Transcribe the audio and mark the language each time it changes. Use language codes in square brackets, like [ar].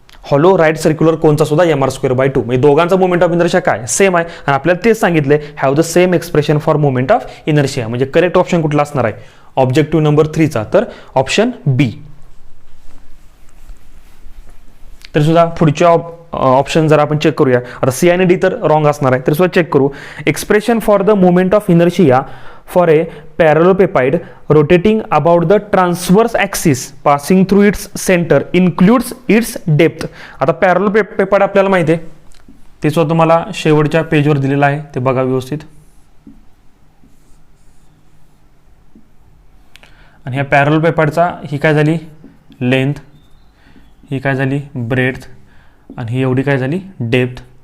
[mr] Hollow right circular कोनचा सुद्धा mr²/2. म्हणजे दोघांचा मोमेंट ऑफ इनर्शिया काय सेम आहे आणि आपल्याला तेच सांगितले [en] Have the same expression for moment of inertia. [mr] म्हणजे करेक्ट ऑप्शन कुठला असणार आहे ऑब्जेक्टिव्ह नंबर 3चा, तर ऑप्शन बी. तर सुद्धा पुढच्या ऑप्शन जर आपण चेक करूया, आता सी आणि डी तर रॉंग असणार आहे, तर सुद्धा चेक करू. [en] Expression for the moment of inertia for a parallelepiped rotating about the transverse axis passing through its center includes its depth. [mr] आता parallelepiped आपल्याला माहिती आहे, ते सुद्धा तुम्हाला शेवटच्या पेजवर दिलेलं आहे, ते बघा व्यवस्थित. आणि ह्या parallelepipedचा ही काय झाली लेंथ, ही काय झाली ब्रेड्थ आणि ही एवढी काय झाली डेप्थ.